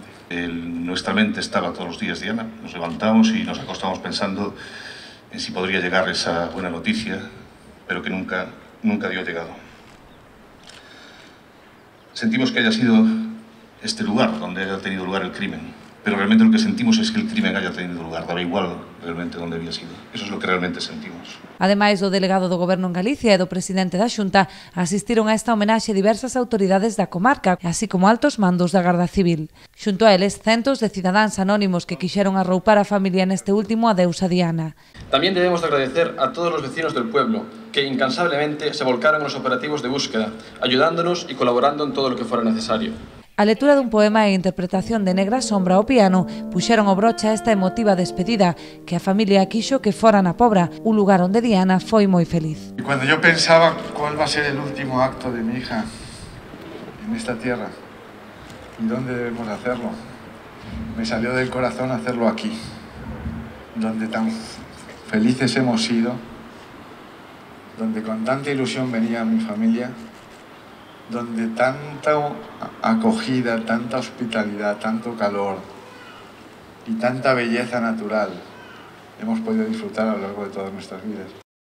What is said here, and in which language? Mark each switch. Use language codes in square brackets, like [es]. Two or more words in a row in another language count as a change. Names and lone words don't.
[es] En nuestra mente estaba todos los días Diana. Nos levantamos y nos acostamos pensando en si podría llegar esa buena noticia, pero que nunca dio llegado. Sentimos que haya sido este lugar donde haya tenido lugar el crimen, pero realmente lo que sentimos es que el crimen haya tenido lugar, daba igual realmente dónde había sido. Eso es lo que realmente sentimos. [gl] Ademais do delegado do Goberno en Galicia e do presidente da Xunta, asistiron a esta homenaxe diversas autoridades da comarca, así como altos mandos da Garda Civil. Xunto a eles, centos de cidadáns anónimos que quixeron arroupar a familia neste último adeus a Diana. [es] También debemos de agradecer a todos los vecinos del pueblo, que incansablemente se volcaron en los operativos de búsqueda, ayudándonos y colaborando en todo lo que fuera necesario. [gl] A lectura dun poema e interpretación de Negra Sombra ao piano puxeron o broche a esta emotiva despedida que a familia quixo que fora na Pobra, un lugar onde Diana foi moi feliz. [es] Y cuando yo pensaba cuál va a ser el último acto de mi hija en esta tierra y dónde debemos hacerlo, me salió del corazón hacerlo aquí, donde tan felices hemos sido, donde con tanta ilusión venía mi familia, donde tanta acogida, tanta hospitalidad, tanto calor y tanta belleza natural hemos podido disfrutar a lo largo de todas nuestras vidas.